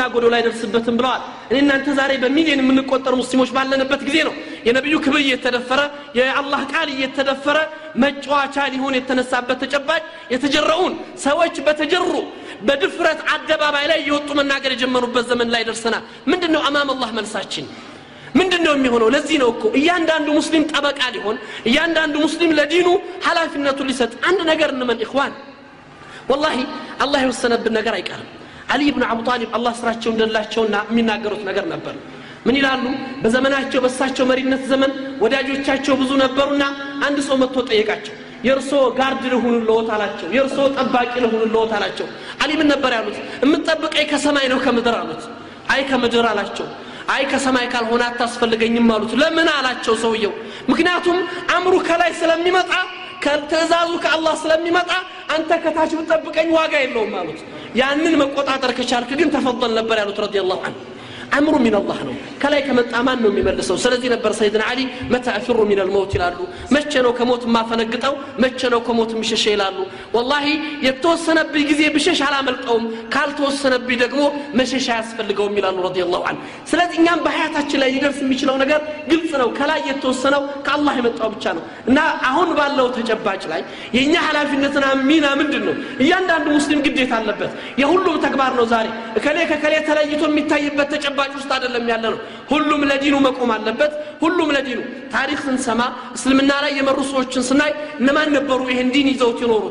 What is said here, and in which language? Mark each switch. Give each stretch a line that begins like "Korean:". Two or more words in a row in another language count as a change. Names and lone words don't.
Amharic: ጎዶ ላይ ደርስበትም ብለዋል እኔ እናንተ ዛሬ በሚሊዮን የምንቆጠሩ ሙስሊሞች ባለንበት ጊዜ ነው የነብዩ ክብር እየተደፈረ የአላህ ቃል እየተደፈረ መጫወቻ ሊሆን የተነሳበት ተጨባጭ የተጀረውን ሰዎች በተጀሩ በድፍረት አደባባይ ላይ የወጡ መናገር የጀመሩበት ዘመን ላይ ደርሰናል ምንድነው አማም አላህ መልሳችን ምንድነው የሚሆነው ለዚህ ነው እኮ እያንዳንዱ ሙስሊም ጠበቃ ሊሆን እያንዳንዱ ሙስሊም ለዲኑ ሐላፊነቱን ሊሰጥ አንድ ነገር እንመን ኢኽዋን والله الله የወሰነብን ነገር አይቀርም አሊ ኢብኑ አቡ ጣሊብ አላህ ስራቸው እንደላቸውና የሚናገሩት ነገር ነበር ምን ይላሉ በዘመናቸው በሳቸው መሪነት ዘመን ወዳጆቻቸው ብዙ ነበሩና አንድ ሰው መጥቶ ጠየቃቸው የርሶ ጋርድ ለሁሉት አላቸው የርሶ ጠባቂ ለሁሉት አላቸው አሊ ምን ነበር ያሉት እምጠብቀኝ ከሰማይ ነው ከምድር አሉት አይ ከምድር አላቸው አይ ከሰማይ ካልሆነ አታስፈልገኝም አሉት ለምን አላቸው ሰውየው ምክንያቱም አምሩ ከላይ ስለሚመጣ ከትእዛዙ ከአላህ ስለሚመጣ አንተ ከታች ብትጠብቀኝ ዋጋ የለውም አሉት ያንን መቆጣጠር ከቻልክ ግን ተፈضل ነበር ያሉት
Arabic: رضي الله عنه أمره من الله
Amharic: ነው ከላይ ከመጣ ማን ነው የሚመልሰው ስለዚህ ነበር ሰይድና አሊ
Arabic: متى افر من الموت
Amharic: ይላሉ መቼ ነው ከሞት ማፈነግጠው መቼ ነው ከሞት ምሸሽ ይላሉ والله የተወሰነብኝ ጊዜ ብሸሽ አላመልጠውም ካልተወሰነብኝ ደግሞ መሸሽ ያስፈልገው ይላሉ
Arabic: رضي الله عنه
Amharic: ስለዚህ እኛም በሐያታችን ላይ ሊደርስ የሚችለው ነገር ግልጽ ነው ከላይ የተወሰነው ከአላህ የመጣው ብቻ ነው እና አሁን ባለው ተጨባጭ ላይ የኛ ሐላፊነትና ሚና ምንድነው እያንዳንዱ ሙስሊም ግዴታ አለበት የሁሉም ተግባር ነው ዛሬ ከከሌ ተለይቶ የሚታይበት ተጨባጭ ውስጥ አይደለም ያለነው ሁሉም ለዲኑ መቆም አለበት ሁሉም ለዲኑ ታሪክ ስንሰማ እስልምና ላይ የመሩ ሰዎችን ስናይ እነማን ነበሩ ይሄን ዲን ይዘው ይኖሩት